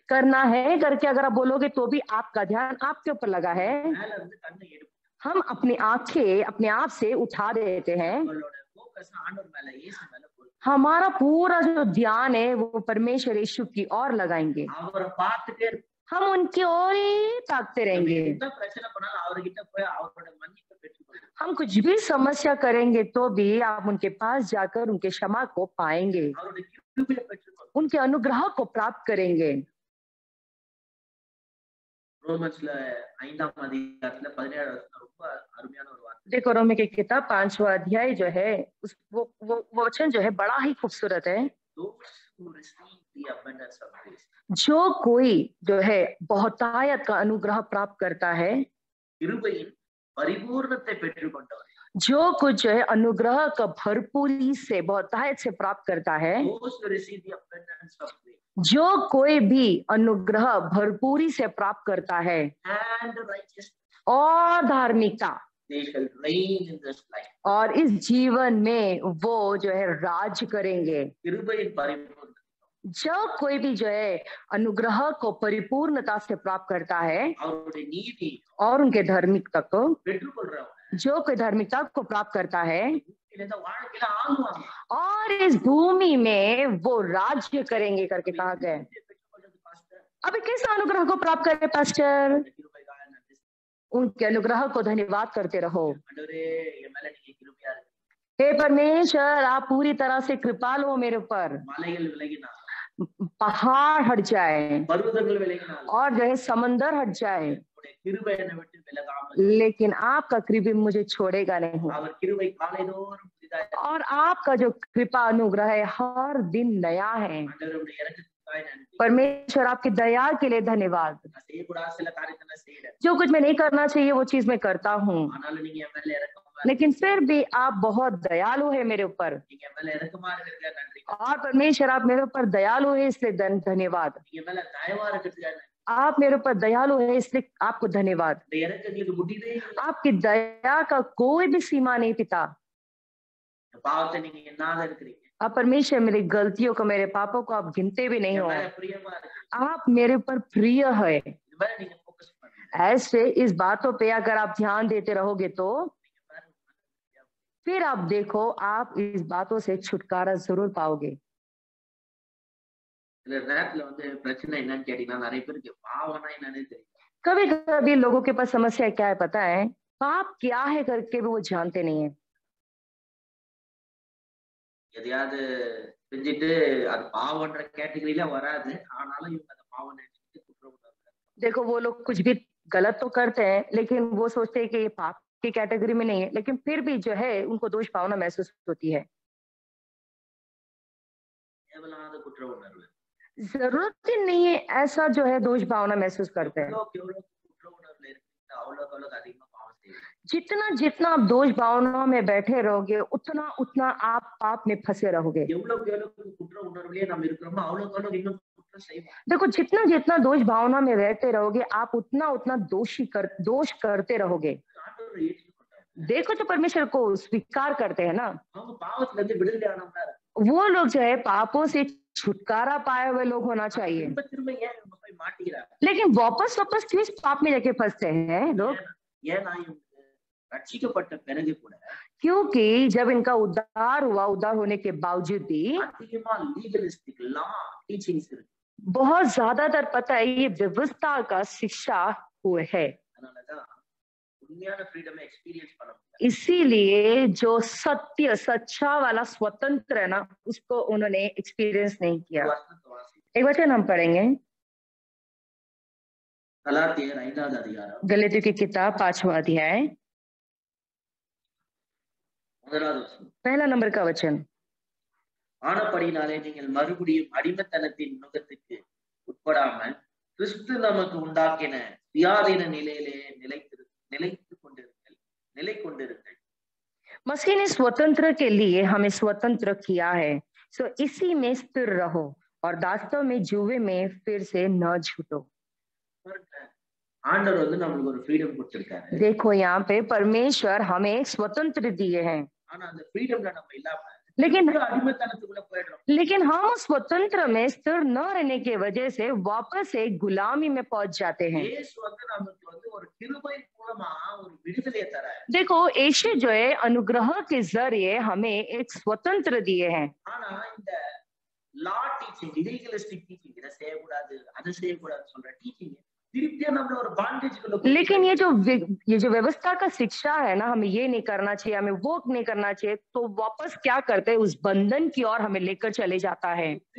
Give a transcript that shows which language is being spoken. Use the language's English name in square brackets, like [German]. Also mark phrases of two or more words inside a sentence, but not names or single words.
[Hindi] करना है करके अगर आप बोलोगे तो भी आपका ध्यान आपके ऊपर लगा है। [Tamil] மேல இருந்து கண்ணை எடுக்கும், [Hindi] हम अपनी आंखें अपने आप से उठा देते हैं, [Tamil] உங்களோட ஃபோக்கஸ் ஆண்டவர் மேல, இயேசு மேல போடுங்க। [Hindi] हमारा पूरा जो ध्यान है वो परमेश्वर यीशु की ओर लगाएंगे, [Tamil] அவரை பார்த்துட்டே இருப்போம்। [Hindi] हम उनकी ओर ही ताकते रहेंगे। [Tamil] என்ன பிரச்சனை பண்ணாலும் அவர்கிட்ட போய் அவரோட மன்னிப்பை பெற்றுக்கொள்ளுங்க। [Hindi] हम कुछ भी समस्या करेंगे तो भी आप उनके पास जाकर उनके क्षमा को पाएंगे, [Tamil] அவரோட கிருபையை பெற்றுக்கொள்ளுங்க। [Hindi] उनके अनुग्रह को प्राप्त करेंगे। [Tamil] ரோமன்ஸ்ல 5ஆம் அதிகாரத்துல 17 ரொம்ப அருமையான ஒரு வார்த்தை। [Hindi] देखो रोमी की किताब 5वां अध्याय जो है वो वचन जो है बड़ा ही खूबसूरत है। [English] Those who receive the abundance of grace, [Hindi] जो कोई जो है बहुतायत का अनुग्रह प्राप्त करता है, [Tamil] கிருபையின் பரிபூர்ணத்தை பெற்றுக்கொண்டவர், [Hindi] जो कुछ जो है अनुग्रह का भरपूरी से बहुतायत से प्राप्त करता है, [English] those who receive the abundance of grace [Hindi] जो कोई भी अनुग्रह भरपूरी से प्राप्त करता है [English] and righteousness, [Hindi] और धार्मिकता, [English] they shall reign in this life. [Hindi] और इस जीवन में वो जो है राज करेंगे। [Tamil] கிருபையின் பரிபூர்ணம், [Hindi] जो कोई भी जो है अनुग्रह को परिपूर्णता से प्राप्त करता है [Tamil] அவருடைய நீதி [Hindi] और उनके धार्मिकता को, [Tamil] பெற்றுக்கொள்றவங்க [Hindi] जो कोई धार्मिकता को प्राप्त करता है [Tamil] இந்த வாழ்க்கையில ஆளுவாங்க। [Hindi] और इस भूमि में वो राज्य करेंगे करके कहा गया है। [Tamil] பெற்றுக்கொள்றது பாஸ்டர், [Hindi] अभी किस अनुग्रह को प्राप्त करे पास्टर? [Tamil] இந்த கிருபைக்காக நன்றி। [Hindi] उनके अनुग्रह को धन्यवाद करते रहो। [Tamil] ஆண்டவரே என் மேல நீங்க கிருபையா இருக்கு। [Hindi] हे परमेश्वर आप पूरी तरह से कृपालु हो मेरे ऊपर, [Tamil] மலைகள் விலகினார், [Hindi] पहाड़ हट जाए [Tamil] பர்வதங்கள் விலகினார், [Hindi] और जो है समंदर हट जाए, [Tamil] உங்களுடைய கிருபை என்னை விட்டு விலகாமல், [Hindi] लेकिन आपका कृपा मुझे छोड़ेगा नहीं। [Tamil] அவர் கிருபை காலைதோறும் புதிதாய் [Hindi] और आपका जो कृपा अनुग्रह है हर दिन नया है। [Tamil] ஆண்டவருடைய இரக்கத்துக்காய் நன்றி. [Hindi] परमेश्वर आपकी दया के लिए धन्यवाद। [Tamil] நான் செய்யக்கூடாத சில காரியத்தை செய்யறேன். [Hindi] जो कुछ मैं नहीं करना चाहिए वो चीज मैं करता हूँ, [Tamil] ஆனாலும் நீங்க என் மேல இரக்கமா [Hindi] लेकिन फिर भी आप बहुत दयालु है मेरे ऊपर। [Tamil] நீங்க என் மேல இரக்கமா இருக்கிறதுக்காக நன்றி. [Hindi] और परमेश्वर आप मेरे ऊपर दयालु है इसलिए धन्यवाद। [Tamil] நீங்க மேல தயவா இருக்கிறதுக்காக நன்றி. [Hindi] आप मेरे ऊपर दयालु है इसलिए आपको धन्यवाद। [Tamil] இந்த இரக்கங்களுக்கு முடிவே இல்லை. [Hindi] आपकी दया का कोई भी सीमा नहीं पिता। [Tamil] பாவத்தை நீங்க என்னாத இருக்கிறீங்க. [Hindi] आप परमेश्वर मेरी गलतियों को, मेरे पापों को आप गिनते भी नहीं [Tamil] என் [Hindi] हो। [Tamil] மேல பிரியமா இருக்கிறீங்க. [Hindi] आप मेरे ऊपर प्रिय है। [Tamil] இது மேல நீங்க ஃபோக்கஸ் பண்ணுங்க. [Hindi] ऐसे इस बातों पे अगर आप ध्यान देते रहोगे तो फिर आप देखो आप इस बातों से छुटकारा जरूर पाओगे। [Tamil] சில நேரத்துல பிரச்சனை என்னன்னு கேட்டீங்கன்னா நிறைய பேருக்கு பாவம்னா என்னன்னே தெரியும். [Hindi] कभी कभी लोगों के पास समस्या क्या है पता है, पाप क्या है करके भी वो जानते नहीं है। [Tamil] எதையாவது செஞ்சுட்டு அது பாவம்ன்ற கேட்டகரியில வராது, ஆனாலும் இவங்க அந்த பாவம் நினைச்சிட்டு குற்ற உணர்வு. [Hindi] देखो वो लोग कुछ भी गलत तो करते हैं लेकिन वो सोचते हैं कि ये पाप की कैटेगरी में नहीं है, लेकिन फिर भी जो है उनको दोष भावना महसूस होती है। [Tamil] தேவையில்லாத குற்ற உணர்வு. [Hindi] जरूरत ही नहीं है ऐसा जो है दोष भावना महसूस करते हैं। [Tamil] எவ்வளவுக்கு எவ்வளவு குற்ற உணர்வுல இருக்கீங்க அவ்வளவுக்கு அவ்வளவு அதிகமா பாவம் செய்வீங்க. [Hindi] जितना जितना आप दोष भावना में बैठे रहोगे उतना उतना आप पाप में फंसे रहोगे। [Tamil] எவ்வளவுக்கு எவ்வளவு குற்ற உணர்வுலயே நம்ம இருக்கிறோமோ அவ்வளவுக்கு அவ்வளவு இன்னும் குற்றம் செய்வோம். [Hindi] देखो जितना जितना दोष भावना में रहते रहोगे आप उतना उतना दोष करते रहोगे। [Tamil] ஆண்டவரை ஏற்றுக்கொண்டாங்க. [Hindi] देखो तो परमेश्वर को स्वीकार करते हैं ना, [Tamil] அவங்க பாவத்துல இருந்து விடுதலை ஆனவங்க [Hindi] वो लोग जो है पापों से छुटकारा पाए हुए लोग होना चाहिए। [Tamil] திரும்ப திரும்ப ஏன் இவங்க போய் माटिக்கிறாங்க? [Hindi] लेकिन वापस वापस क्यों इस पाप में जाके फंसते हैं लोग? [Tamil] ஏன்னா இவங்க ரட்சிக்கப்பட்ட பிறகு கூட [Hindi] क्योंकि जब इनका उद्धार हुआ, उद्धार होने के बावजूद भी [Tamil] அதிகமா [English] legalistic law teachings [Tamil] இருக்கு. [Hindi] बहुत ज्यादातर पता है ये व्यवस्था का शिक्षा हुए है, [Tamil] அதனாலதான் உண்மையான [English] freedom experience [Tamil] பண்ண முடியல. [Hindi] इसीलिए जो सत्य सच्चा वाला स्वतंत्र है ना उसको उन्होंने एक्सपीरियंस नहीं किया। एक वचन हम पढ़ेंगे [Tamil] கலாத்தியர் 5வது அதிகாரம் [Hindi] गलातियों की किताब 5वां अध्याय [Tamil] 1வது வசனம். [Hindi] पहला नंबर का वचन। [Tamil] ஆனபடினாலே நீங்கள் மறுபடியும் அடிமைத்தனத்தின் நுகத்துக்கு உட்படாமல் கிறிஸ்து நமக்கு உண்டாக்கின சுயாதீன நிலையிலே நிலை கொண்டிருங்கள். [Hindi] मसीह ने स्वतंत्र के लिए हमें स्वतंत्र किया है, सो इसी में स्थिर रहो और दास्तव में जुए में फिर से न छूटो। [Tamil] ஆண்டவர் நம்மளுக்கு ஒரு ஃப்ரீடம் கொடுத்திருக்காரு. [Hindi] देखो यहाँ पे परमेश्वर हमें स्वतंत्र दिए हैं, [Tamil] ஆனா அந்த ஃப்ரீடம்ல நம்ம இல்லாம [Hindi] लेकिन [Tamil] அடிமைத்தனத்துக்குள்ள போயிடுறோம். [Hindi] लेकिन हम स्वतंत्र में स्थिर न रहने की वजह से वापस एक गुलामी में पहुंच जाते हैं। [Tamil] இயேசு நமக்கு ஒரு கிருபை மூலமா ஒரு விடுதலையை தராரு. [Hindi] देखो यीशु जो है अनुग्रह के जरिए हमें एक स्वतंत्र दिए हैं। [Tamil] ஆனா இந்த [English] law teaching, legalistic teaching, [Tamil] இதை செய்யக்கூடாது அதை செய்யக்கூடாது சொல்ற டீச்சிங் [Hindi] लेकिन ये जो व्यवस्था का शिक्षा है ना, हमें ये नहीं करना चाहिए, हमें वो नहीं करना चाहिए, तो वापस क्या करते हैं उस बंधन की ओर हमें लेकर चले जाता है।